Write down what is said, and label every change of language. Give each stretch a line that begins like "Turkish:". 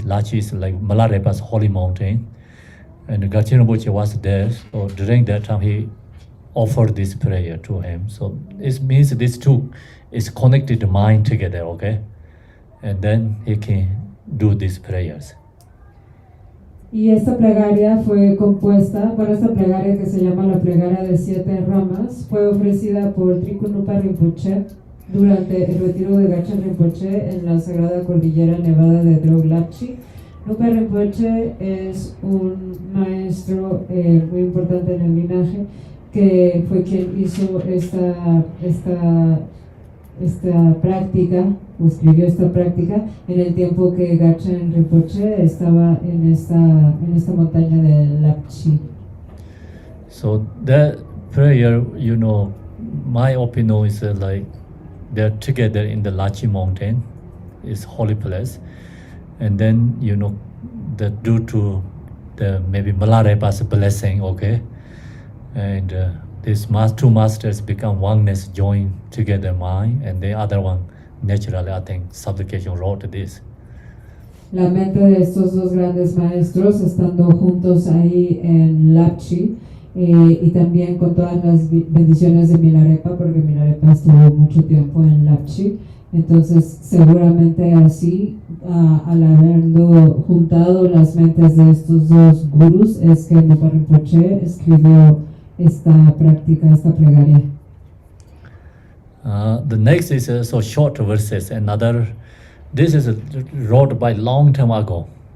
English: Lachi is like Malarepa's holy mountain, and Garchin Rinpoche was there. So during that time, he offered this prayer to him. So it means these two is connected the mind together, okay? And then he can do these prayers.
Spanish: Y esta plegaria fue compuesta, bueno, esta plegaria que se llama la plegaria de 7 ramas, fue ofrecida por Trikunupa Rinpoche durante el retiro de Gachen Rinpoche en la Sagrada Cordillera Nevada de Drog-Lapchi. Nupa Rinpoche es un maestro muy importante en el linaje, que fue quien hizo esta práctica, o escribió esta práctica en el tiempo que Gachen Rinpoche estaba en esta montaña de Lapchi.
English: So that prayer, you know, my opinion is like they're together in the Lachi mountain, is holy place, and then you know that due to the maybe Malarepa's blessing, okay, and these two masters become oneness, join together mind, and the other one naturally, I think, supplication wrote this.
Spanish: La mente de estos dos grandes maestros estando juntos ahí en Lapchi, y también con todas las bendiciones de Milarepa, porque Milarepa estuvo mucho tiempo en Lapchi. Entonces, seguramente así, al haberlo juntado las mentes de estos dos gurús, es que Nupa Rinpoche escribió esta práctica, esta plegaria.
English: The next is so short verses. This is wrote by long time ago.